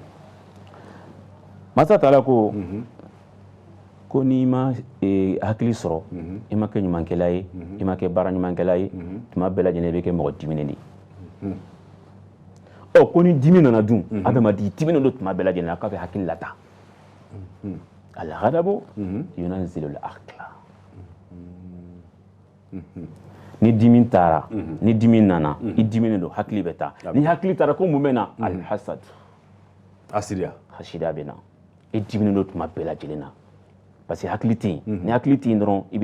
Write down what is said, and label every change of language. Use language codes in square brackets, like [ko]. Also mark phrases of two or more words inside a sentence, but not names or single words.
[bm] masa taala ko n'i ma hakili sɔrɔ i ma kɛ ɲumankɛla ye i ma kɛ baara ɲumankɛla ye tuma bɛɛ lajɛlen i bɛ kɛ mɔgɔ diminen de ye ko ni dimi nana dun adamaden diminen don tuma bɛɛ lajɛlen k'a bɛ hakili lata [ar] الغضب ينزل العقل [bm] ni dimi taara ni dimi nana i diminen don hakili bɛ taa ni hakili taara ko mun bɛ na al-hasad hasida bɛ na i diminen don tuma bɛɛ lajɛlen na [fr] parce que [bm] hakili tɛ yen ni hakili tɛ yen dɔrɔn i bɛ